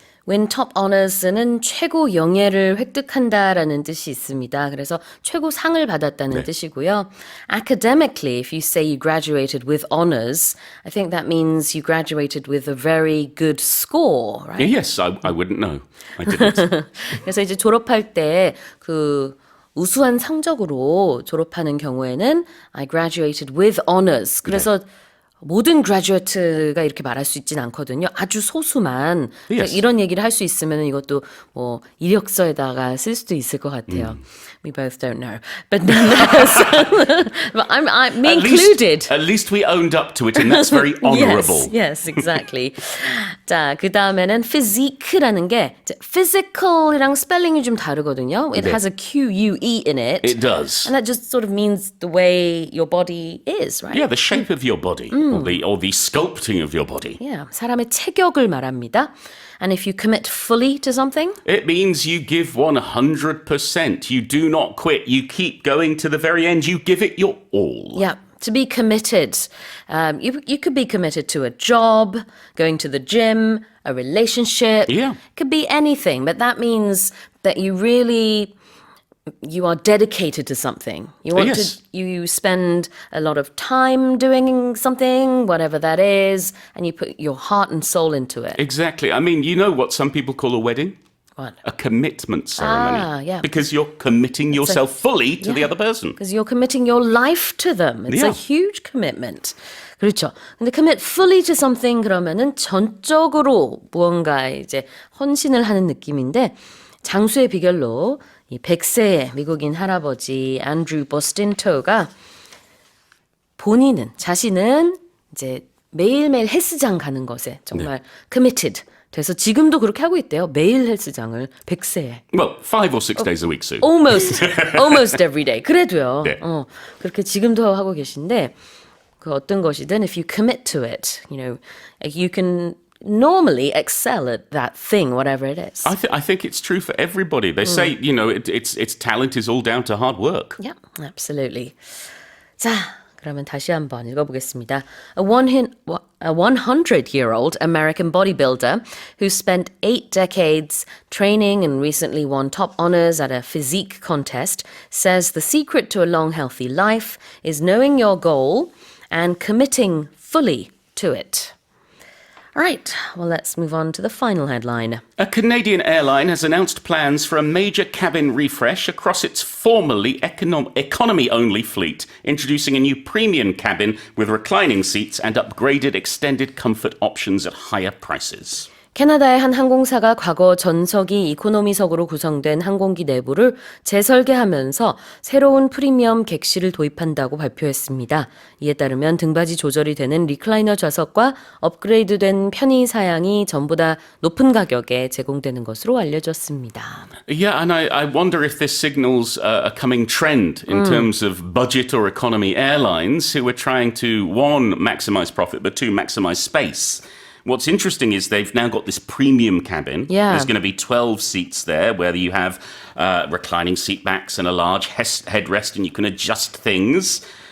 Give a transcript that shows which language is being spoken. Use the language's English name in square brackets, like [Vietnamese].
[Korean] Win top honors는 최고 영예를 획득한다라는 뜻이 있습니다. 그래서 최고 상을 받았다는 뜻이고요. [English] Academically, if you say you graduated with honors, I think that means you graduated with a very good score, right? Yes, I wouldn't know. I didn't. [Korean] 그래서 이제 졸업할 때 그 우수한 성적으로 졸업하는 경우에는 [English] I graduated with honors. [Korean] 그래서 모든 graduate가 이렇게 말할 수 있진 않거든요. 아주 소수만 그러니까 [English] Yes. [Korean] 이런 얘기를 할 수 있으면 이것도 뭐 이력서에다가 쓸 수도 있을 것 같아요. [English] We both don't know, but nonetheless, but I'm me included. At least we owned up to it, and that's very honourable. Yes, exactly. [Korean] 자, 그 다음에는 physique라는 게 physical이랑 스펠링이 좀 다르거든요. [English] It [Korean] 네. [English] has a Q-U-E in it. It does. And that just sort of means the way your body is, right? Yeah, the shape of your body, or the sculpting of your body. [Korean] Yeah, 사람의 체격을 말합니다. [English] And if you commit fully to something, It means you give 100%. You do not quit. You keep going to the very end. You give it your all. yeah, to be committed. You could be committed to a job, going to the gym, a relationship. Yeah. It could be anything, but that means that you are dedicated to something. You want Yes. to, you spend a lot of time doing something, whatever that is, and you put your heart and soul into it. Exactly. I mean, you know what some people call a wedding? What? A commitment ceremony. Ah, yeah. Because you're committing yourself fully to the other person. Because you're committing your life to them. It's a Yeah. huge commitment. [Korean] 그렇죠. 근데 commit fully to something 그러면은 전적으로 무언가 이제 헌신을 하는 느낌인데 장수의 비결로 이 100세의 미국인 할아버지 앤드류 버스틴토가 자신은 이제 매일매일 헬스장 가는 것에 정말 committed 돼서 지금도 그렇게 하고 있대요. 매일 헬스장을 100세에. [English] Well, 5 or 6 days a week soon. Almost every day. [Korean] 그래도요. 네. 그렇게 지금도 하고 계신데 그 어떤 것이든 [English] if you commit to it, you can normally excel at that thing, whatever it is. I think it's true for everybody. They say, it's talent is all down to hard work. Yeah, absolutely. [Korean] 자, 그러면 다시 한번 읽어보겠습니다. [English] A 100-year-old American bodybuilder who spent 8 decades training and recently won top honors at a physique contest says the secret to a long, healthy life is knowing your goal and committing fully to it. All right, well, let's move on to the final headline. A Canadian airline has announced plans for a major cabin refresh across its formerly economy-only fleet, introducing a new premium cabin with reclining seats and upgraded extended comfort options at higher prices. [Korean] 캐나다의 한 항공사가 과거 전석이 이코노미석으로 구성된 항공기 내부를 재설계하면서 새로운 프리미엄 객실을 도입한다고 발표했습니다. 이에 따르면 등받이 조절이 되는 리클라이너 좌석과 업그레이드된 편의 사양이 전보다 높은 가격에 제공되는 것으로 알려졌습니다. [English] Yeah, and I wonder if this signals a coming trend in terms of budget or economy airlines who are trying to, one, maximize profit, but two, maximize space. What's interesting is they've now got this premium cabin. Yeah. There's going to be 12 seats there where you have reclining seat backs and a large headrest and you can adjust things.